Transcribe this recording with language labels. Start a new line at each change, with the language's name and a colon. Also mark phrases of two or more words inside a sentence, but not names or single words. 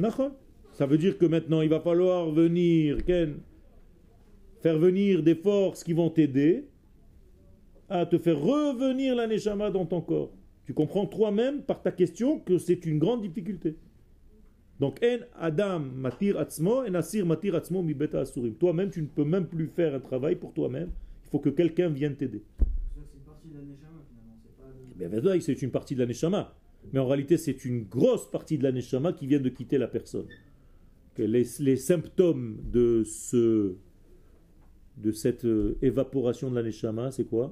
French: Nachon. Ça veut dire que maintenant il va falloir venir, Ken, faire venir des forces qui vont t'aider à te faire revenir la Neshama dans ton corps. Tu comprends toi-même par ta question que c'est une grande difficulté.
Hebrew: Donc, אין אדם מתיר עצמו, אין אסיר מתיר עצמו מבית אסורים.
French: Toi-même, tu ne peux même plus faire un travail pour toi-même. Il faut que quelqu'un vienne t'aider. C'est une partie de la Neshama finalement. C'est pas C'est une partie de la Neshama. Mais en réalité, c'est une grosse partie de la Neshama qui vient de quitter la personne. Que les symptômes de cette évaporation de la Neshama, c'est quoi?